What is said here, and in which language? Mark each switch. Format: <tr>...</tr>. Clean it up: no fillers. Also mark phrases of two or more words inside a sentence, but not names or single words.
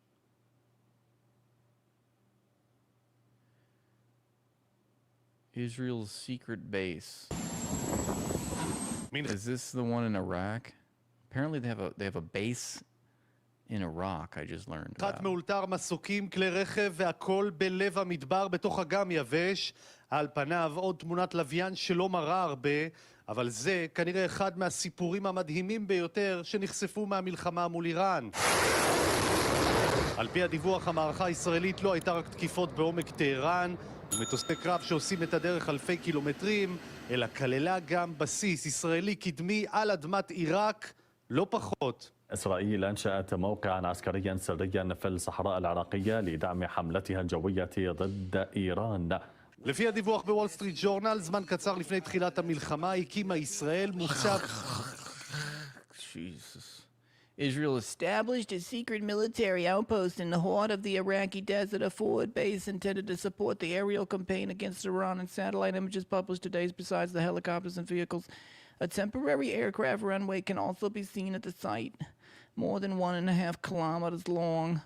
<en>Israel's secret base. Is this the one in Iraq? Apparently they have a base in Iraq, I just learned חת about.</en> <he>מאולתר, מסוקים, כלי רכב והכל בלב המדבר בתוך אגם יבש. על פניו עוד תמונת לוויין שלא מראה הרבה, אבל זה כנראה אחד מהסיפורים המדהימים ביותר שנחשפו מהמלחמה מול איראן. על פי הדיווח, המערכה הישראלית לא הייתה רק תקיפות בעומק טהרן ומטוסי קרב שעושים את הדרך אלפי קילומטרים, אלא כללה גם בסיס ישראלי קדמי על אדמת עיראק, לא פחות.</he> <ar>إسرائيل أنشأت موقعا عسكريا سريا في الصحراء العراقية لدعم حملتها الجوية ضد إيران.</ar> <he>לפי הדיווח בוול סטריט ג'ורנל, זמן קצר לפני תחילת המלחמה הקימה ישראל מוצב...</he> <en>Jesus. Israel established a secret military outpost in the heart of the Iraqi desert, a forward base intended to support the aerial campaign against Iran, and satellite images published today besides the helicopters and vehicles. A temporary aircraft runway can also be seen at the site, more than 1.5 kilometers long.</en>